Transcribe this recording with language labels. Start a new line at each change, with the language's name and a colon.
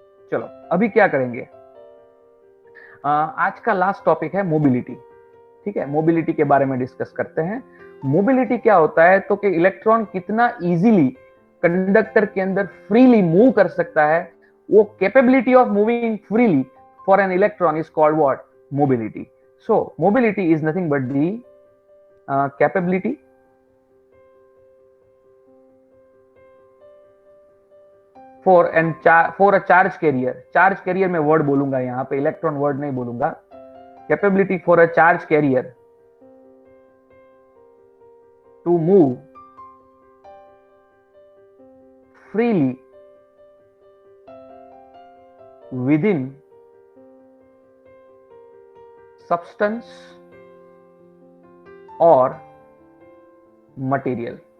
Hindi: चलो अभी क्या करेंगे, आज का लास्ट टॉपिक है मोबिलिटी। ठीक है, मोबिलिटी के बारे में डिस्कस करते हैं। मोबिलिटी क्या होता है, तो कि इलेक्ट्रॉन कितना इजीली कंडक्टर के अंदर फ्रीली मूव कर सकता है, वो
English: Capability of moving freely for an electron is called what, mobility. So mobility is nothing but the capability for a charge carrier.
Hindi: charge carrier में वर्ड बोलूंगा यहाँ पे, इलेक्ट्रॉन वर्ड नहीं बोलूंगा।
English: capability for a charge carrier to move freely
Hindi: within substance और material.